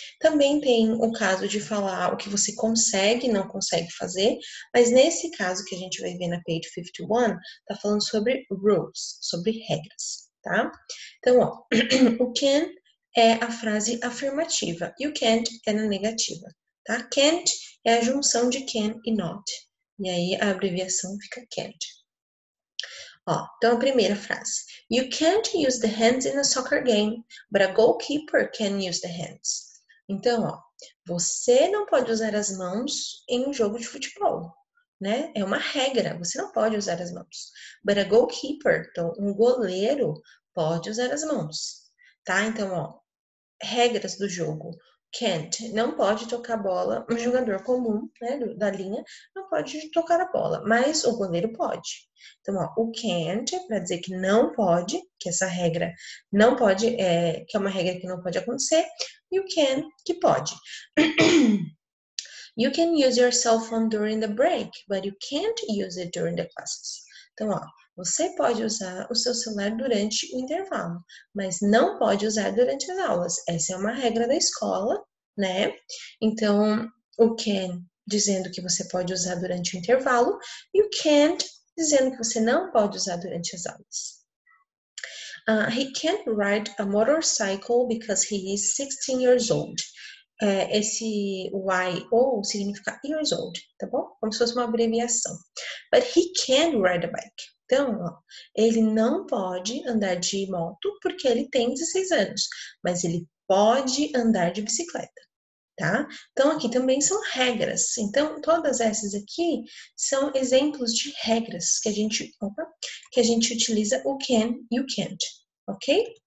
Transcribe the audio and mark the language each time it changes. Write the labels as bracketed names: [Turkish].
[Portuguese] Também tem o caso de falar o que você consegue e não consegue fazer, mas nesse caso que a gente vai ver na page 51, tá falando sobre rules, sobre regras, tá? Então, ó, o can é a frase afirmativa e o can't é na negativa, tá? Can't é a junção de can e not. E aí a abreviação fica can't. Ó, então a primeira frase. [English] You can't use the hands in a soccer game, but a goalkeeper can use the hands. [Portuguese] Então, ó, você não pode usar as mãos em um jogo de futebol, né? É uma regra, você não pode usar as mãos. [English] But a goalkeeper, [Portuguese] então um goleiro pode usar as mãos, tá? Então, ó, regras do jogo. Can't, não pode tocar a bola, um jogador comum, né, da linha, não pode tocar a bola, mas o goleiro pode. Então, ó, o can't é para dizer que não pode, que essa regra não pode, que é uma regra que não pode acontecer, e o can, que pode. [English] You can use your cell phone during the break, but you can't use it during the classes. [Portuguese] Então, ó, você pode usar o seu celular durante o intervalo, mas não pode usar durante as aulas. Essa é uma regra da escola, né? Então, o can dizendo que você pode usar durante o intervalo e o can't dizendo que você não pode usar durante as aulas. [English] He can't ride a motorcycle because he is 16 years old. [Portuguese] Esse Y-O significa years old, tá bom? Como se fosse uma abreviação. [English] But he can ride a bike. [Portuguese] Então, ó, ele não pode andar de moto porque ele tem 16 anos, mas ele pode andar de bicicleta, tá? Então, aqui também são regras. Então, todas essas aqui são exemplos de regras que a gente utiliza o can e o can't, ok?